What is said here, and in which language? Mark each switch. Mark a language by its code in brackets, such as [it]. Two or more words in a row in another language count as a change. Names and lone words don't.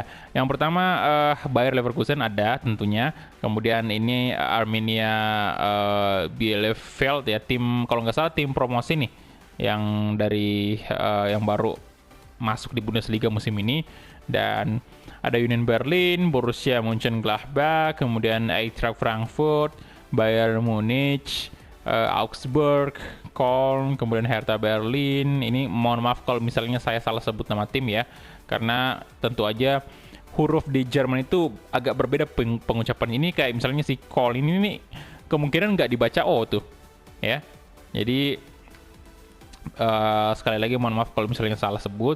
[id] Yang pertama Bayer Leverkusen ada tentunya, kemudian ini Arminia Bielefeld ya, tim kalau nggak salah tim promosi nih yang dari yang baru masuk di Bundesliga musim ini. Dan ada Union Berlin, Borussia Mönchengladbach, kemudian Eintracht Frankfurt, Bayern Munich, Augsburg, Köln, kemudian Hertha Berlin. Ini mohon maaf kalau misalnya saya salah sebut nama tim ya, karena tentu aja huruf di Jerman itu agak berbeda pengucapan ini. Kayak misalnya si Köln ini nih, kemungkinan nggak dibaca O tuh ya. Jadi sekali lagi mohon maaf kalau misalnya salah sebut.